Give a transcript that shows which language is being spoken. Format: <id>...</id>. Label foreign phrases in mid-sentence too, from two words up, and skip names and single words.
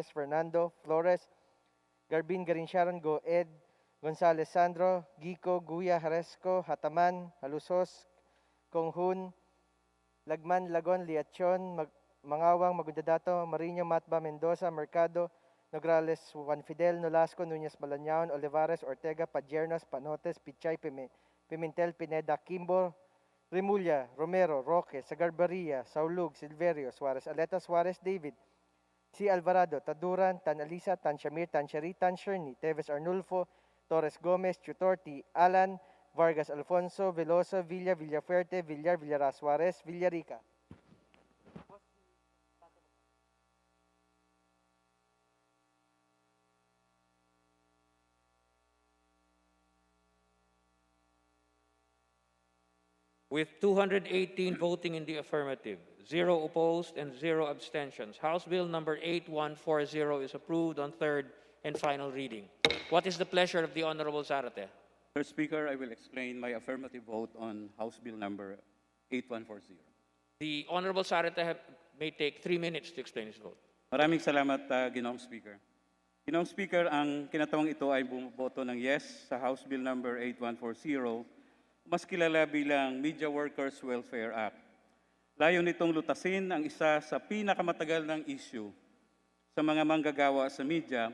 <en>Fernando, Flores, Garbin, Garincharon, Goed, Gonzales Sandro, Gico, Guya, Haresco, Hataman, Halusos, Konghun, Lagman, Lagon, Liachon, Mangawang, Magundadato, Marino, Matba, Mendoza, Mercado, Nograles, Juan Fidel, Nolasco, Núñez Malañaon, Olivares, Ortega, Padiernas, Panotes, Pichay, Pimentel, Pineda, Kimbo, Remulla, Romero, Roque, Sagarbaria, Saulug, Silverio, Suarez, Aleta, Suarez, David, C. Alvarado, Taduran, Tan Alisa, Tan Shamir, Tan Shari, Tan Sherni, Teves Arnulfo, Torres Gomez, Chutorti, Alan, Vargas Alfonso, Veloso, Villa, Villafuerte, Villar, Villara Suarez, Villarica. With 218 voting in the affirmative, 0 opposed, and 0 abstentions, House Bill number 8140 is approved on third and final reading. What is the pleasure of the Honorable Zarate? Mr. Speaker, I will explain my affirmative vote on House Bill number 8140. The Honorable Zarate may take 3 minutes to explain his vote.</en> <tl>Maraming salamat, Ginoong Speaker. Ginoong Speaker, ang kinatawang ito ay bumoboto ng yes sa</tl> <en>House Bill number 8140,</en> <tl>mas kilala bilang Media Workers Welfare Act. Layo nitong lutasin ang isa sa pinakamatagal ng issue sa mga manggagawa sa media.</tl>